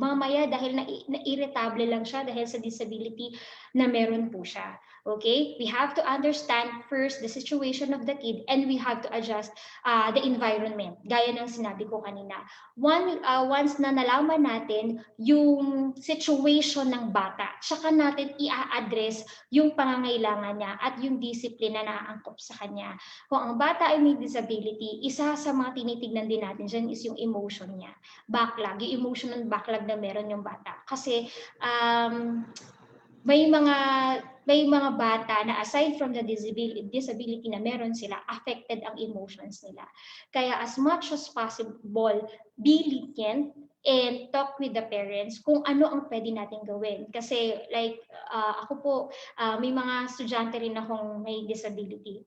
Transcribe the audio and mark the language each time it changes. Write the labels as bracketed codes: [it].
[tl] Mamaya dahil na-irritable lang siya dahil sa disability na meron po siya. [en] Okay? We have to understand first the situation of the kid and we have to adjust the environment. [tl] Gaya ng sinabi ko kanina. Once na nalaman natin yung situation ng bata, saka natin i-address yung pangangailangan niya at yung discipline na naaangkop sa kanya. Kung ang bata ay may disability, isa sa mga tinitignan din natin dyan is yung emotion niya. Backlog, yung emotional backlog na meron yung bata. Kasi may mga bata na [en] aside from the disability [tl] na meron sila, affected ang emotions nila. [en] Kaya as much as possible, be lenient and talk with the parents [tl] kung ano ang pwede natin gawin. Kasi like ako po, may mga estudyante rin akong may disability.